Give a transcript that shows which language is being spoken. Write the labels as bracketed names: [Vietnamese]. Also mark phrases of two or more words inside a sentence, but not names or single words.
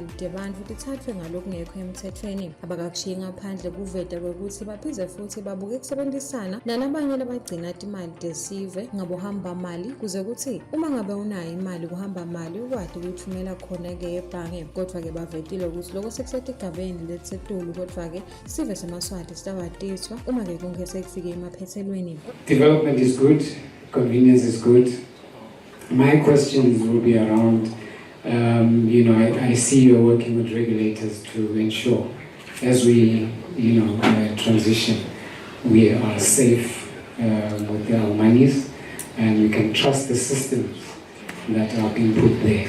[Swati] tebantfu tithathwe ngalokungekho emthethweni abakakushiyi ngaphandle kuveta kwekuthi baphinde futhi babuke kusebenzisana nalabanye labagcina timali tesive ngabohamba mali kuze kuthi uma ngabe unayo imali kuhamba mali ukwazi ukuyithumela khona-ke ebhange kodwa-ke bavetile ukuthi lokho sekusete igabeni lelisetulu kodwa-ke sive semaswati sitawatiswa uma-ke konke sekufike emaphethelweni. [English] Development is good, convenience is good. My questions will be around, I see you're working with regulators to ensure as we, transition, we are safe with our monies and we can trust the systems that are being put there.